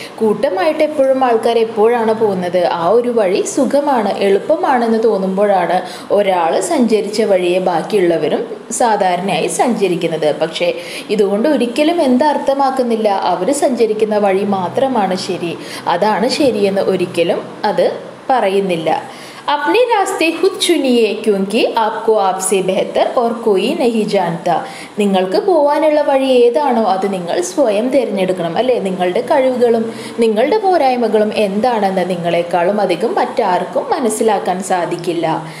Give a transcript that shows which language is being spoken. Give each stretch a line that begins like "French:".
Malayalam: കൂട്ടമായിട്ട് എപ്പോഴും ആൾക്കാർ എപ്പോഴാണ് പോകുന്നത്? ആ ഒരു വഴി സുഖമാണ്, എളുപ്പമാണെന്ന് തോന്നുമ്പോഴാണ് ഒരാൾ സഞ്ചരിച്ച വഴിയെ ബാക്കിയുള്ളവരും സാധാരണയായി സഞ്ചരിക്കുന്നത്. പക്ഷേ ഇതുകൊണ്ട് ഒരിക്കലും എന്തർത്ഥമാക്കുന്നില്ല അവർ സഞ്ചരിക്കുന്ന വഴി മാത്രമാണ് ശരി, അതാണ് ശരിയെന്ന് ഒരിക്കലും അത് പറയുന്നില്ല.
Hindi: अपने रास्ते खुद चुनिए क्योंकि आपको आपसे बेहतर और कोई नहीं जानता.
Malayalam: നിങ്ങൾക്ക് പോകാനുള്ള വഴി ഏതാണോ അത് നിങ്ങൾ സ്വയം തിരഞ്ഞെടുക്കണം അല്ലേ? നിങ്ങളുടെ കഴിവുകളും നിങ്ങളുടെ പോരായ്മകളും എന്താണെന്ന് നിങ്ങളെക്കാളും അധികം മറ്റാർക്കും മനസ്സിലാക്കാൻ സാധിക്കില്ല.